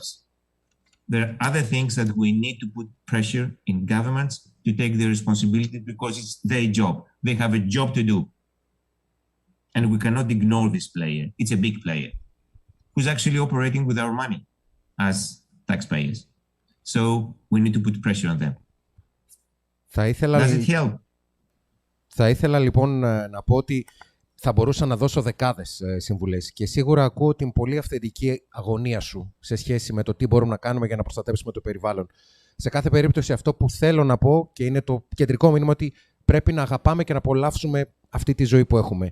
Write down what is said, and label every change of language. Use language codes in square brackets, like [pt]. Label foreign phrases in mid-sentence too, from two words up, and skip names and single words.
[en] There are other things that we need to put pressure in governments to take their responsibility, because it's their job. They have a job to do. And we cannot ignore this player. It's a big player who's actually operating with our money as taxpayers. So we need to put pressure on them. Does it help? [el] Θα ήθελα λοιπόν να πω ότι θα μπορούσα να δώσω δεκάδες συμβουλές και σίγουρα ακούω την πολύ αυθεντική αγωνία σου σε σχέση με το τι μπορούμε να κάνουμε για να προστατεύσουμε το περιβάλλον. Σε κάθε περίπτωση αυτό που θέλω να πω, και είναι το κεντρικό μήνυμα, ότι πρέπει να αγαπάμε και να απολαύσουμε αυτή τη ζωή που έχουμε.